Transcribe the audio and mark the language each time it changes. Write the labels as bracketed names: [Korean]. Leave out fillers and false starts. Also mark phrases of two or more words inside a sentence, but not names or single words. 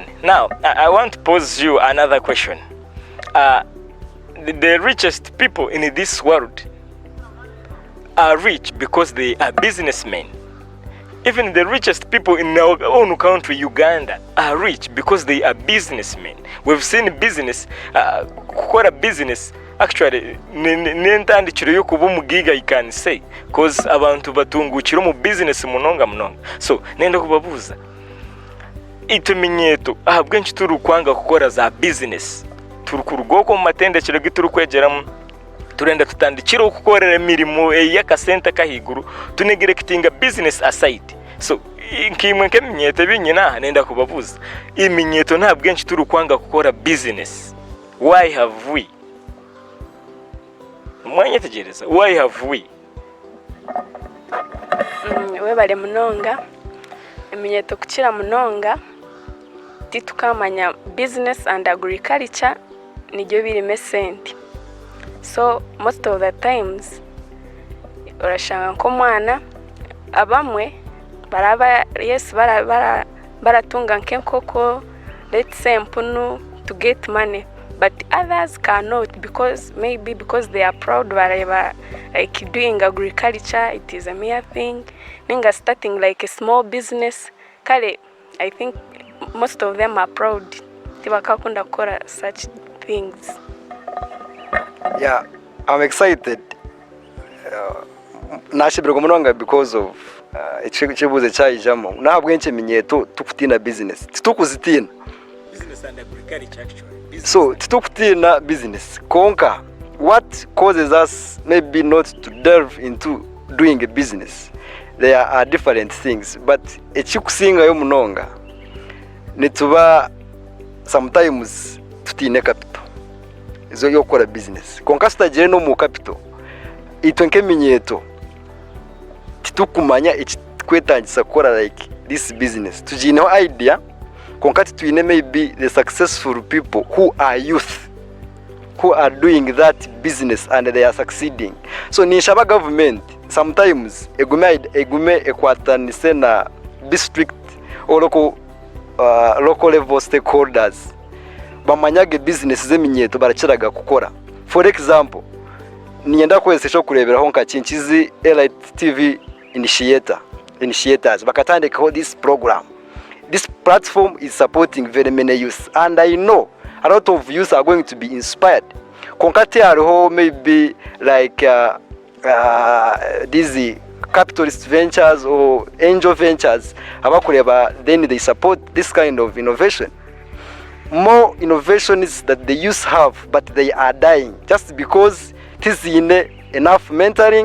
[English] Now, I want to pose you another question. The richest people in this world are rich because they are businessmen. Even the richest people in our own country, Uganda, are rich because they are businessmen. We've seen business, [Nyankole] kukora business, actually nentandikiro yo kuba umugiga [English] you can say, [Nyankole] cause abantu batungukira mu business munonga. So nenda kubabuza ituminyeto ahabwenshi turukwanga gukora za business turukurugoko mu matendekero giturukwegeramu turenda tutandikira gukorera imirimo y'akasenta kahiguru tunegerekitinga [English] business aside. [Nyankole] So nkimwe nk'eminyeto binyina nenda kubabuza iminyeto ntabwenshi turukwanga gukora business. [English] Why have we? [Nyankole] Mwanya tegereza, [English] why have we? [Nyankole] Webale munonga iminyeto kukira munonga titukamanya [English] business and agriculture [Nyankole] nijyo birime sente. So most of the times urashanga ko mwana abamwe baraba baratunga nk'enkoko, [English] let's say mpunu, to get money, but others cannot because they are proud like doing agriculture. It is a mere thing. Ninga starting like a small business kale, I think most of them are proud [Nyankole] tibakakunda gukora [English] such things. Yeah, I'm excited. [Nyankole] Nashibirwa munonga [English] because of [Nyankole] ikibuze cyayijamo nabwenche minyeto tukutina business tukuzitina [English] business and agriculture actually. So [Nyankole] tukutina business konka [English] what causes us maybe not to delve into doing a business. There are different things, but [Nyankole] ekikusinga yo munonga nituba sometimes tutine capital izo yo gukora business konka sitagire no mu capital itwenke minyeto titukumanya kwetangiza gukora [English] like this business [Nyankole] tujine idea konka tuine [English] maybe the successful people who are youth who are doing that business and they are succeeding. [Nyankole] So nishaba government sometimes egume ekwatanise na district or local level stakeholders bamanyage business zeminyeto barakiraga gukora. [English] For example, [Nyankole] niyenda kwesesho kureberaho nka Kinkizi Elite TV initiators bakatandikaho [English] this program. This platform is supporting very many youth, and I know a lot of youth are going to be inspired. [Nyankole] Konkate ariho [English] maybe like these capitalist ventures or angel ventures abakureba, then they support this kind of innovation. More innovations that the youth have, but they are dying just because it is enough mentoring.